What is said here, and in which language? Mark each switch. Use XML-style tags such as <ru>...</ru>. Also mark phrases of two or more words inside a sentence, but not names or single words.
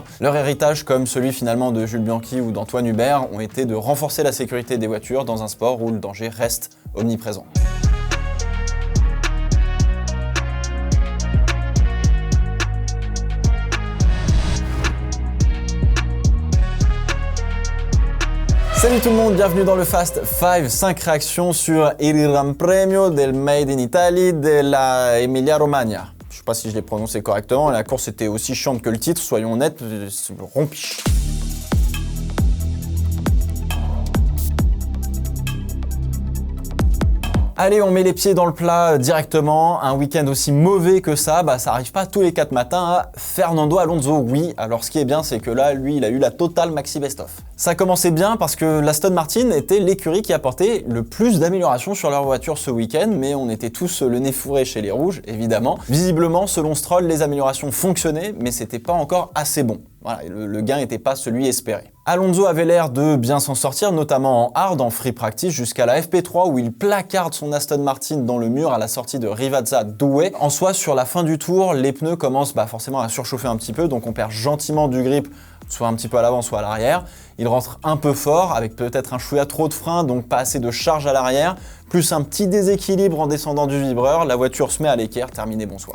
<fr>Leur héritage, comme celui finalement de Jules Bianchi ou d'Antoine Hubert, ont été de renforcer la sécurité des voitures dans un sport où le danger reste omniprésent. Salut tout le monde, bienvenue dans le Fast 5, 5 réactions sur il Gran Premio del Made in Italy de la Emilia Romagna. Je sais pas si je l'ai prononcé correctement, la course était aussi chiante que le titre, soyons honnêtes, rompiche. Allez, on met les pieds dans le plat directement. Un week-end aussi mauvais que ça arrive pas tous les 4 matins à Fernando Alonso. Oui, alors ce qui est bien, c'est que là, lui, il a eu la totale maxi best-of. Ça commençait bien parce que l'Aston Martin était l'écurie qui apportait le plus d'améliorations sur leur voiture ce week-end, mais on était tous le nez fourré chez les rouges, évidemment. Visiblement, selon Stroll, les améliorations fonctionnaient, mais c'était pas encore assez bon. Voilà, le gain n'était pas celui espéré. Alonso avait l'air de bien s'en sortir, notamment en hard, en</fr> <en>free practice,</en> <fr>jusqu'à la FP3 où il placarde son Aston Martin dans le mur à la sortie de Rivazza Douai. En soi, sur la fin du tour, les pneus commencent forcément à surchauffer un petit peu, donc on perd gentiment du grip, soit un petit peu à l'avant, soit à l'arrière. Il rentre un peu fort, avec peut-être un chouïa trop de frein, donc pas assez de charge à l'arrière, plus un petit déséquilibre en descendant du vibreur, la voiture se met à l'équerre, terminé, bonsoir.</fr>